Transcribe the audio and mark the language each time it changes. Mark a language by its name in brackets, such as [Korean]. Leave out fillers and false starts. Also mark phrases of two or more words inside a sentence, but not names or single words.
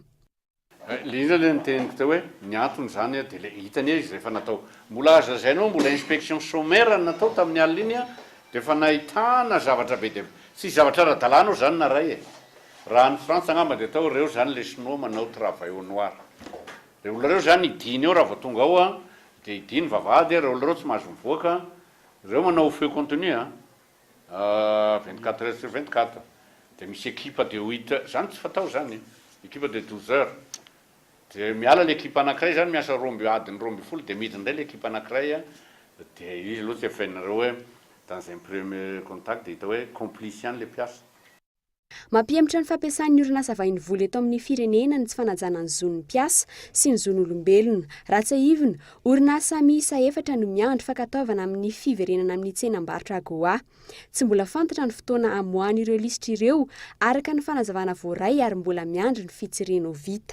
[Malagasy] Ilay ny teniko teo hoe ny antony zany dia le hitany izy rehefa natao mbola azazainao mbola [French] inspection sommaire [Malagasy] natao tamin'ny alina iny dia efa nahitana zavatra be dia sy zavatra ara-dalàna zany na ray raha ny Frantsa angamba dia tao ireo zany le sinoa manao [French] travail au noir. [Malagasy] Dia olona reo zany idiny eo raha vao tonga ao dia idiny vavahady ireo olona reo tsy mahazo mivoaka ireo manao [French] feu contenu 24 heures sur 24 [Malagasy] dia misy [French] équipe de 8 [Malagasy] zany tsy fatao zany [French] équipe de 12 heures [Malagasy] dia miala l'équipe anankiray zany miasa adiny 12 dia midiny indray l'équipe anankiray dia izy aloha tsy efainareo hoe [French] dans un premier contact [Malagasy] dia hita hoe complice ihany le mpiasa. Mampiematra ny fampiasan'ny orinasa vahiny vola eto amin'ny firenena ny tsy fanajana ny zon'ny mpiasa sy ny zon'olombelona. Raha tsy ahivina, orinasa miisa 4 no miandry fankataovana amin'ny fiverenana amin'ny tsenam-barotra Goa. Tsy mbola fantatra ny fotoana amoahan'ireo lisitra ireo araka ny fanazavana voaray ary mbola miandry ny fitsirena ho vita.